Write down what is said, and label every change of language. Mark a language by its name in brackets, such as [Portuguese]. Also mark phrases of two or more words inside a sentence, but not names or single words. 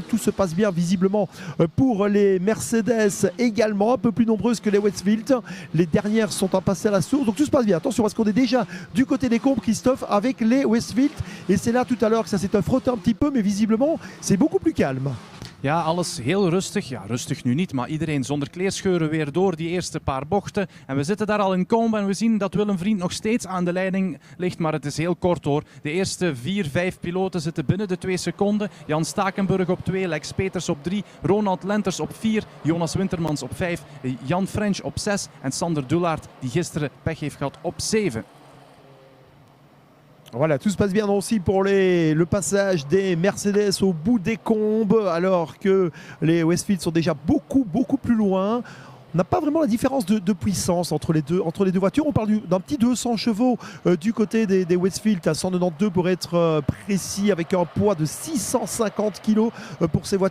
[French] Tout se passe bien visiblement pour les Mercedes également, un peu plus nombreuses que les Westfield. Les dernières sont en passé à la source. Donc tout se passe bien. Attention parce qu'on est déjà du côté des combes, Christophe, avec les Westfield. Et c'est là tout à l'heure que ça s'est frotté un petit peu, mais visiblement c'est beaucoup plus calme. [Dutch] Ja, alles heel rustig. Ja, rustig nu niet, maar iedereen zonder kleerscheuren weer door die eerste paar bochten. En we zitten daar al in Combe en we zien dat Willem Vriend nog steeds aan de leiding ligt, maar het is heel kort hoor. De eerste 4-5 piloten zitten binnen de 2 seconden. Jan Stakenburg op 2, Lex Peters op 3, Ronald Lenters op 4, Jonas Wintermans op 5, Jan French op 6 en Sander Dullaert, die gisteren pech heeft gehad, op 7. [French] Voilà, tout se passe bien aussi pour le passage des Mercedes au bout des combes, alors que les Westfield sont déjà beaucoup plus loin. On n'a pas vraiment la différence de puissance entre les deux voitures. On parle d'un petit 200 chevaux du côté des Westfield, à 192 pour être précis, avec un poids de 650 kg pour ces voitures.